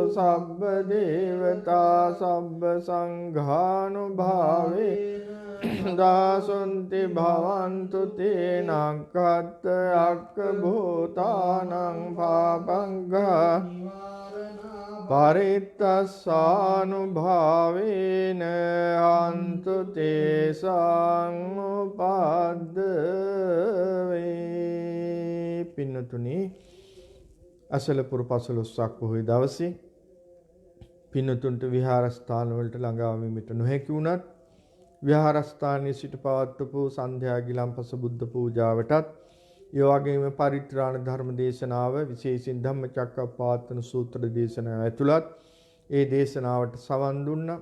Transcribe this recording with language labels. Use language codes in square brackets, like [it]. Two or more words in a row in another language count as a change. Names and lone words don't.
[pi] සබ්බ දේවතා සබ්බ සංඝානුභාවේ දාසොන්ති භවන්තු තේනං කත්ත අක්ක භූතානං පාපංගා පරිත්තස්සානුභාවේන හන්තු තේසං උපද්දවේ. [si] පින්නතුනි, අසලපුර පසළොස්වක් පොහොය දවසේ පින්නතුන්ට විහාරස්ථාන වලට ළඟා වීමට නොහැකි වුණත් විහාරස්ථානයේ සිට පවත්වපු සන්ධ්‍යා ගිලන්පස බුද්ධ පූජාවටත් ඒ වගේම පරිත්‍රාණ ධර්ම දේශනාව විශේෂයෙන් ධම්මචක්කප්පවත්තන සූත්‍ර දේශනාව ඇතුළත් ඒ දේශනාවට සවන් දුන්නා.